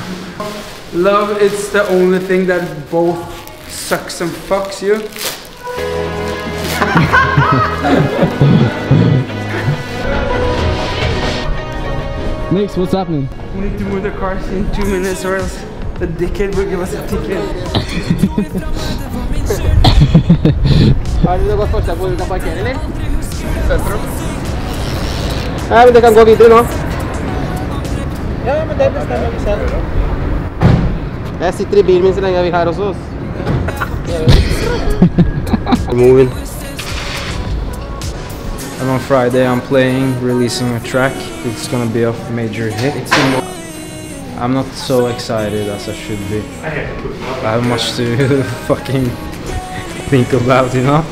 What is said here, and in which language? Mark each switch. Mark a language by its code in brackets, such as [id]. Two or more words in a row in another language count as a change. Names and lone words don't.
[en] Love, it's the only thing that both sucks and fucks you. Nix, what's happening? We need to move the cars in 2 minutes or else the dickhead will give us a ticket. [no] Har du gått forslag på hvor vi kan parkere, eller? Sentrum? Ja, men det kan gå videre nå. Ja, men det bestemmer vi selv. Jeg sitter i bilen min så lenge jeg vil her også. [en] Moving. And on Friday I'm releasing a track. It's gonna be a major hit. I'm not so excited as I should be. I have much to fucking think about, you know?